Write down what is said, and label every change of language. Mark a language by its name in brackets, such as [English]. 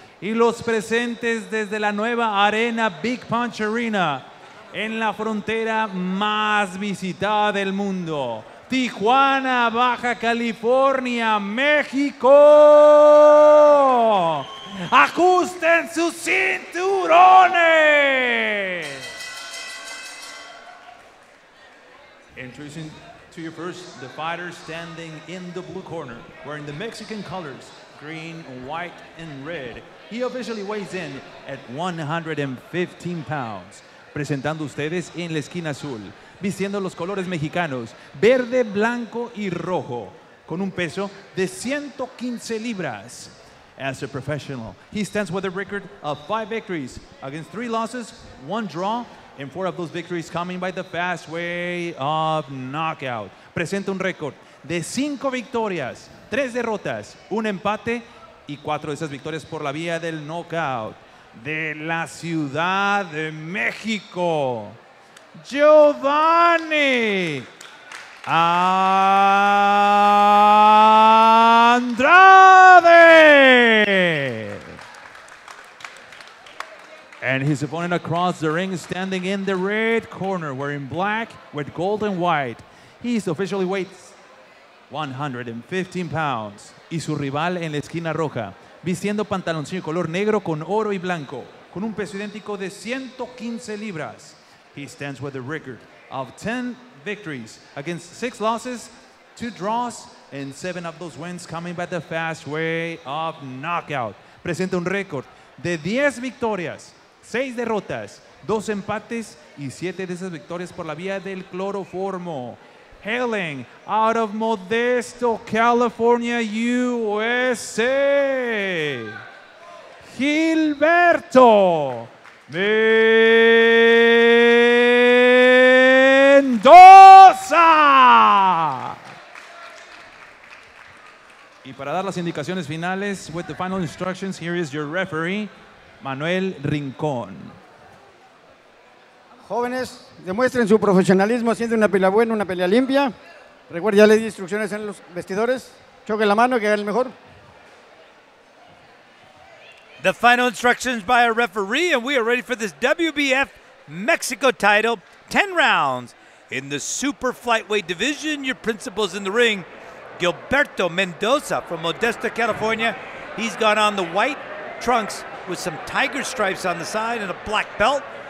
[Spanish] Y los presentes desde la nueva arena Big Punch Arena, en la frontera más visitada del mundo, Tijuana, Baja California, México. ¡Ajusten sus cinturones! [English] Introducing to you first, the fighter standing in the blue corner, wearing the Mexican colors, green, white, and red. He officially weighs in at 115 pounds. [Spanish] Presentando ustedes en la esquina azul, vistiendo los colores mexicanos, verde, blanco y rojo, con un peso de 115 libras. [English] As a professional, he stands with a record of 5 victories against 3 losses, 1 draw, and 4 of those victories coming by the fast way of knockout. [Spanish] Presenta un récord de 5 victorias, 3 derrotas, 1 empate y 4 de esas victorias por la vía del knockout. De la Ciudad de México, Giovanni Andrade. [English] And his opponent across the ring, standing in the red corner, wearing black with gold and white. He's officially weighs 115 pounds. [Spanish] Y su rival en la esquina roja, vistiendo pantaloncillo color negro con oro y blanco, con un peso idéntico de 115 libras. [English] He stands with a record of 10 victories against 6 losses, 2 draws, and 7 of those wins coming by the fast way of knockout. [Spanish] Presenta un récord de 10 victorias, 6 derrotas, 2 empates y 7 de esas victorias por la vía del cloroformo. [English] Hailing out of Modesto, California, USA, Gilberto Mendoza. [Spanish] Y para dar las indicaciones finales, [English] with the final instructions, here is your referee, Manuel Rincón. [Spanish] Jóvenes, demuestren su profesionalismo haciendo una pelea buena, una pelea limpia. Recuerden, ya les di instrucciones en los vestidores. Choquen la mano, que hagan el mejor. [English] The final instructions by our referee, and we are ready for this WBF Mexico title. 10 rounds in the super flyweight division. Your principals in the ring, Gilberto Mendoza from Modesto, California. He's got on the white trunks with some tiger stripes on the side and a black belt.